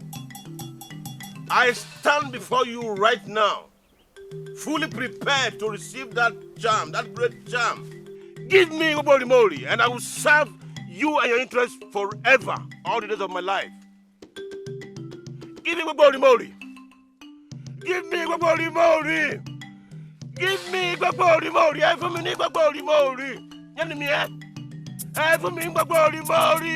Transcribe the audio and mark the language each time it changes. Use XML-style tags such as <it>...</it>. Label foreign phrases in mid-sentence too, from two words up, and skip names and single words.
<en>I stand before you right now, fully prepared to receive that charm, that great charm. Give me Igubolimori and I will serve you and your interests forever, all the days of my life. Give me Igubolimori. Give me Igubolimori. Give me Igubolimori. I for me Igubolimori. You me eh? I for me Igubolimori.</en>